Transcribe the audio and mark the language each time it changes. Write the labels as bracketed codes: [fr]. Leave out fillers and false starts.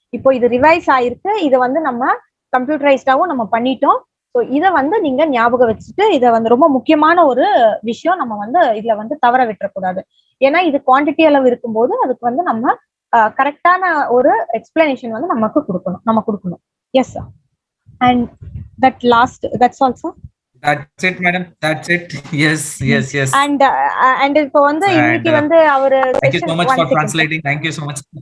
[ta] இப்போ இது ரிவைஸ் ஆயிருக்கு, இதை வந்து நம்ம கம்ப்யூட்டரைஸ்டாவும் நம்ம பண்ணிட்டோம். ஸோ இதை வந்து நீங்க ஞாபகம் வச்சுட்டு இதை வந்து ரொம்ப முக்கியமான ஒரு விஷயம், நம்ம வந்து இதுல வந்து தவற விட்டுறக்கூடாது. ஏன்னா இது குவான்டிட்டி அளவு இருக்கும்போது அதுக்கு வந்து நம்ம கரெக்டான ஒரு எக்ஸ்பிளனேஷன் வந்து நம்ம கொடுக்கணும். Yes sir. [en] And that's all sir. That's it, madam. That's it. Yes. [ta] And இப்போ வந்து இன்னைக்கு வந்து அவரு [en] thank you so much for translating. Thank you so much.